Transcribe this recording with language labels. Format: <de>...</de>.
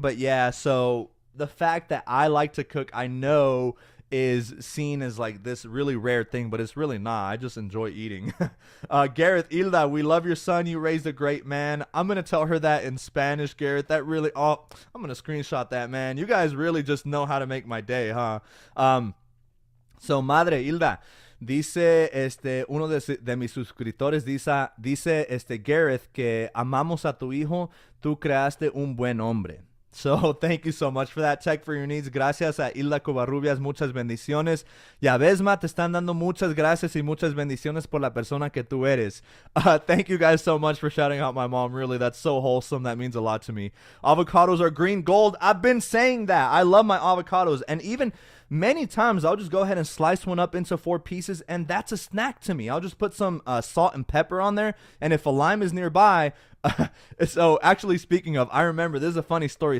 <en>But yeah, so the fact that I like to cook, I know, is seen as like this really rare thing, but it's really not. I just enjoy eating. Gareth, Hilda, we love your son. You raised a great man. I'm going to tell her that in Spanish, Gareth. That really, I'm going to screenshot that, man. You guys really just know how to make my day, huh?</en> <es>So, Madre Hilda, dice uno de mis suscriptores, dice Gareth, que amamos a tu hijo, tú creaste un buen hombre.</es> <en>So, thank you so much for that. Tech for your needs.</en> <es>Gracias a Hilda Covarrubias. Muchas bendiciones. Ya ves, Ma, te están dando muchas gracias y muchas bendiciones por la persona que tú eres.</es> <en>Thank you guys so much for shouting out my mom. Really, that's so wholesome. That means a lot to me. Avocados are green gold. I've been saying that. I love my avocados. And even many times, I'll just go ahead and slice one up into 4 pieces, and that's a snack to me. I'll just put some salt and pepper on there, and if a lime is nearby, so actually speaking of, I remember, this is a funny story.</en>